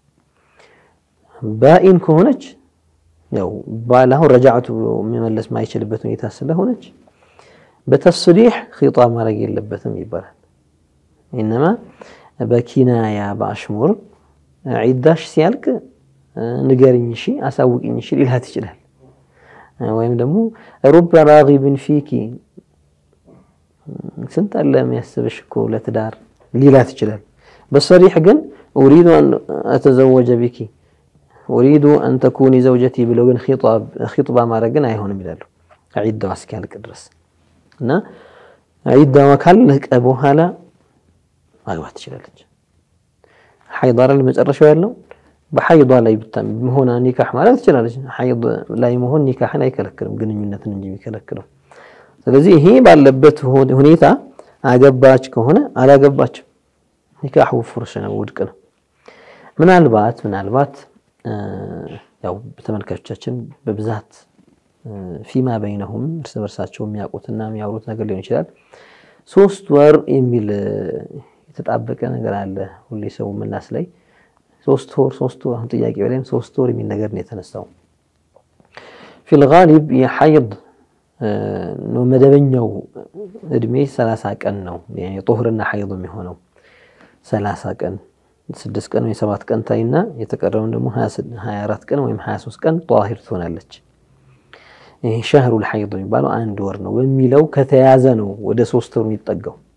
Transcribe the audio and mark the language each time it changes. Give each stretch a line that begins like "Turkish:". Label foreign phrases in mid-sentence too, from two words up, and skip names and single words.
Amharic: ባኢን ከሆነች ያው ባላው ረጃዓቱ የሚመለስ ማይችልበት ሁኔታ ስለሆነች በተስሪህ ኺጣብ ማድረግ የለበትም ይባላል انما በኪናያ በአሽሙር ዒዳሽ ሲያልቅ ንገሪኝ እሺ አሳውቂኝ እሺ ሊላት ይችላል ወይም ደግሞ
Arabic: رب راغب فيك
Amharic: ስንት አለ የሚያስብሽ እኮ ለትዳር ሊላት ይችላል በሰሪህ ግን
Arabic: اريد ان اتزوج بك اريد ان تكوني زوجتي
Amharic: ብለው ግን ኺጥባ ማድረግን አይሆንም ይላሉ ዒዳው እስኪያልቅ ድረስ እና ዒዳው ካለቀ በኋላ ማግባት ትችላለች ሐይዳር ለመጨረሻው ያለው በሐይዷ ላይ መሆና ኒካህ ማለት ትችላለች ሐይድ ላይ መሆን ኒካህን አይከለክልም ግንኙነትን እንጂ የሚከለክለው ስለዚህ ይሄ ባለበት ሁኔታ አገባች ከሆነ አላገባች ኒካሁ ፍርሽ ነው ውድቅ ነው ምናልባት ያው ተመልካቾቻችን በብዛት
Arabic: فيما بينهم
Amharic: እርስ በርሳቸው የሚያውቁትና የሚያወሩት ነገር ሊሆን ይችላል 3 ወር የሚል የተጣበቀ ነገር አለ ሁሌ ሰው ምላስ ላይ 3 ወር አሁን ጥያቄው ላይም 3 ወር የሚል ነገር ነው የተነሳው
Arabic: في الغالب يحيض
Amharic: ነው መደበኛው እድሜ 30 ቀን ነው يعني ጦህርና ሐይድ የሚሆነው 30 ቀን 6 ቀን ወይ 7 ቀን ታይና የተቀረውን ደግሞ 24 ቀን ወይም 23 ቀን ጧሂር ትሆናለች ይሄ
Arabic: شهر الحيض
Amharic: የሚባለው አንድ ወር ነው በሚለው ከተያዘ ነው ወደ 3 ወር የሚጠጋው